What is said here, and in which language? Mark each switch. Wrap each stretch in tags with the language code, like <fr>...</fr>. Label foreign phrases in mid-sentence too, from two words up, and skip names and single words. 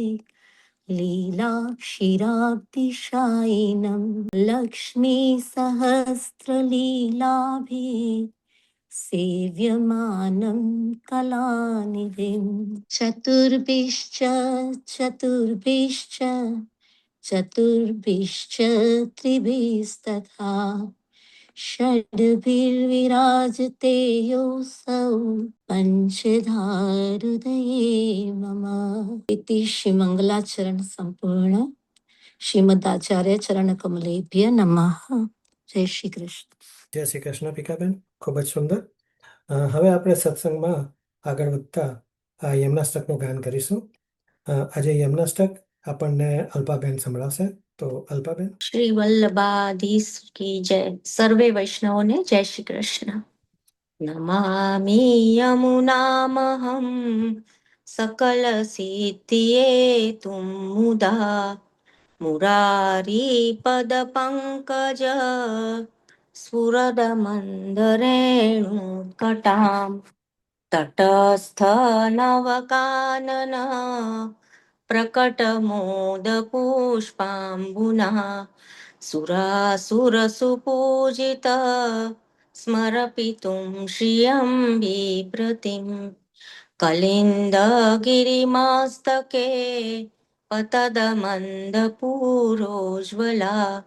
<sa>लीलाक्षिराब्धिशायिनं लक्ष्मीसहस्रलीलाभिः सेव्यमानं कलानिधिं चतुर्भिश्च चतुर्भिश्च चतुर्भिश्च त्रिभिस्तथा षड्भिर्विराजते योऽसौ पञ्चधाहृदये मम इति श्रीमङ्गलाचरण सम्पूर्ण श्रीमदाचार्य चरण कमलेभ्य नमः जय श्री कृष्ण</sa> <gu>જય શ્રી કૃષ્ણ પીકાબેન, ખૂબ જ સુંદર. હવે આપણે સત્સંગમાં આગળ વધતા આ યમનાષ્ટકનું ગાન કરીશું. આજે યમનાષ્ટક આપણને અલ્પાબેન સંભળાવશે. તો અલ્પાબેન.</gu> <hi>श्री वल्लभाधीश की जय.</hi> <gu>સર્વે વૈષ્ણવો ને જય શ્રી કૃષ્ણ.</gu> <sa>नमामि यमुनामहं सकल सिद्धिये तुम मुदा मुरारी पद पंकज स्फुरद मंदरेणुकटां तटस्थ नवकानन प्रकटमोद पुष्पाम्बुना सुरासुरसुपूजित स्मरपितुं श्रियं बिभ्रतिं कलिन्दगिरिमस्तके पतदमन्दपूरोज्ज्वला</sa>